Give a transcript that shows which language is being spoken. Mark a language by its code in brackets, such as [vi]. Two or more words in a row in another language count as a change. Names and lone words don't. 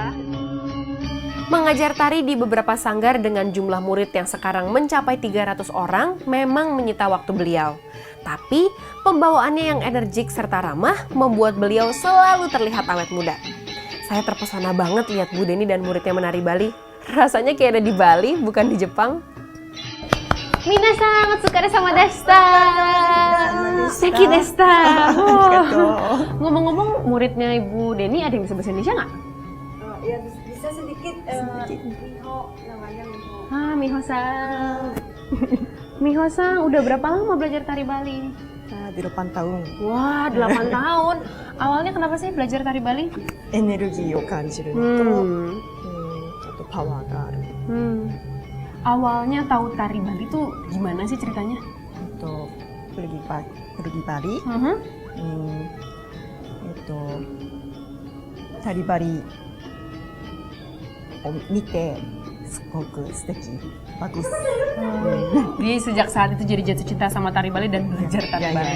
[id] Mengajar tari di beberapa sanggar dengan jumlah murid yang sekarang mencapai 300 orang memang menyita waktu beliau. Tapi pembawaannya yang energik serta ramah membuat beliau selalu terlihat awet muda. Saya terpesona banget lihat Bu Deni dan muridnya menari Bali. Rasanya kayak ada di Bali, bukan di Jepang. [ja] 皆さん、お疲れ様でした。せきでした. [id] Ngomong-ngomong, muridnya Ibu Deni ada yang bisa bahasa Indonesia nggak? Ya bisa sedikit. Miho namanya Miho. Miho-san. Miho-san, udah berapa lama belajar tari Bali? 8 tahun. Wah, 8 tahun. Awalnya kenapa sih belajar tari Bali? [ja] エネルギーを感じるのと、あとパワーがある。 [id] Awalnya tahu tari Bali tuh gimana sih ceritanya? pergi Bali. Tari Bali [ja] を見てすごく素敵、 [id] bagus. Jadi sejak saat itu jadi jatuh cinta sama tari Bali dan belajar tari Bali.